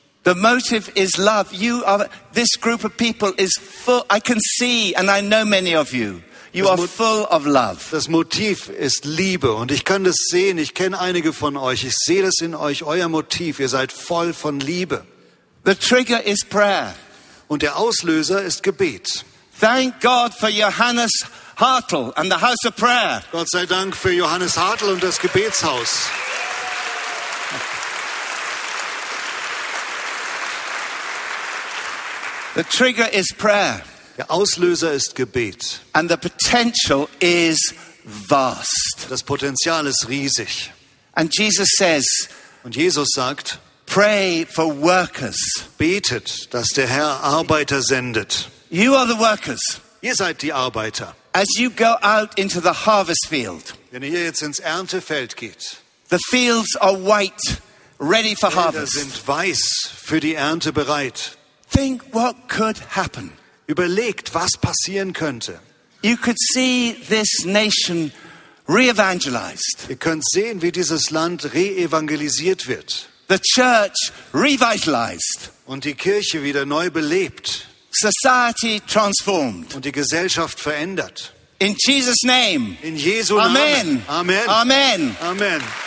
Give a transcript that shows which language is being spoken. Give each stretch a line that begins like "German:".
English: The motive is love. You are this group of people is full. I can see and I know many of you. You are full of love.
German: Das Motiv ist Liebe und ich kann das sehen. Ich kenne einige von euch. Ich sehe das in euch, euer Motiv. Ihr seid voll von Liebe.
English: The trigger is prayer.
German: Und der Auslöser ist Gebet.
English: Thank God for Johannes Hartl and the House of Prayer.
German: Gott sei Dank für Johannes Hartl und das Gebetshaus.
English: The trigger is prayer.
German: Der Auslöser ist Gebet.
English: And the potential is vast.
German: Das Potenzial ist riesig.
English: And Jesus says,
German: und Jesus sagt,
English: pray for workers.
German: Betet, dass der Herr Arbeiter sendet.
English: You are the workers.
German: Ihr seid die Arbeiter.
English: As you go out into the harvest field.
German: Wenn ihr jetzt ins Erntefeld geht.
English: The fields are white, ready for harvest.
German: Die Felder sind weiß für die Ernte bereit.
English: Think what could happen.
German: Überlegt, was passieren könnte.
English: You could see this nation re-evangelized.
German: Ihr könnt sehen, wie dieses Land re-evangelisiert wird.
English: The church revitalized.
German: Und die Kirche wieder neu belebt.
English: Society transformed.
German: Und die Gesellschaft verändert.
English: In Jesus' name.
German: In Jesu Namen. Amen. Amen. Amen.